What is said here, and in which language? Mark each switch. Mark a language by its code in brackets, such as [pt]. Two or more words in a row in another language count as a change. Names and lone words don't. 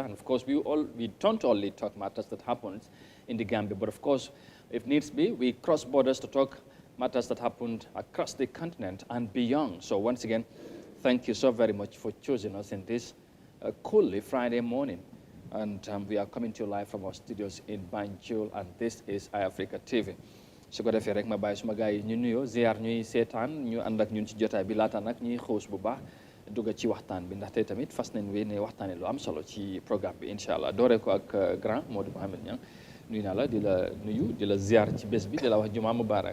[en] And of course we don't only talk matters that happens in the Gambia, but of course if needs be, we cross borders to talk matters that happened across the continent and beyond. So once again, thank you so very much for choosing us in this coolly Friday morning. And we are coming to you live from our studios in Banjul, and this is iAfrica TV. [wo] su ko defee rek ma bàyyi suma gars yi ñu nuyoo ziar ñuy seetaan ñu ànd ak ñun ci jotaay bi laata nag ñuy xuus bu baax dugg ci waxtaan bi ndaxte tamit fas nañ wéy ne waxtaanee lu am solo ci programme bi [ar] إن شاء الله [wo] dooree ko ak grand Modou Mohamed Niang nuyu naa la di la nuyu di la ziar ci bés bi di la wax [ar] جمعة مبارك.